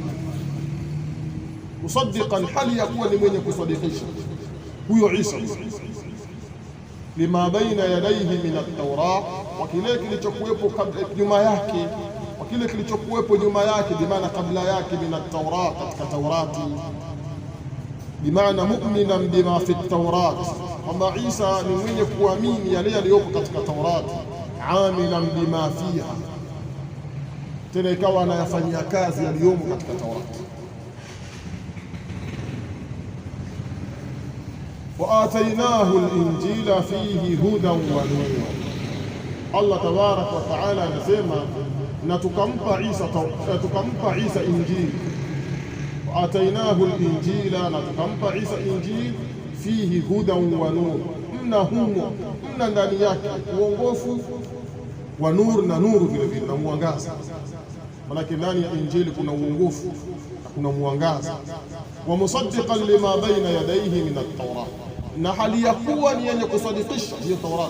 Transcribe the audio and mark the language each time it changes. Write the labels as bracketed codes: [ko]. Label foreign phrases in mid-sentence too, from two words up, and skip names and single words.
[sw] Musaddiqan, hali ya kuwa ni mwenye kusadikisha huyo Isa [ar] لما بين يديه من التوراة, [sw] wa kile kilichokuwepo nyuma yake, wa kile kilichokuwepo nyuma yake, bimaana kabla yake, [ar] من التوراة, [sw] katika Taurati. Bimaana [ar] مؤمنا بما في التوراة, [sw] kwamba Isa ni mwenye kuamini yale yaliyopo katika Taurati. [ar] عاملا بما فيها, [sw] tena ikawa anayafanyia kazi yaliyomo katika Taurati. [ar] وآتيناه الإنجيل فيه هدى ونور. [sw] Allah [ar] تبارك وتعالى [sw] anasema, na tukampa Isa injili. [ar] وآتيناه الإنجيل, [sw] na tukampa Isa injili, [ar] فيه هدى ونور, [sw] mna ndani yake uongofu wa nur, na nuru vile vile, na mwangaza. Manake ndani ya injili kuna uongofu na kuna mwangaza. [ar] ومصدقا لما بين يديه من التوراة, [sw] na hali ya kuwa ni yenye kusadikisha hiyo Taurati.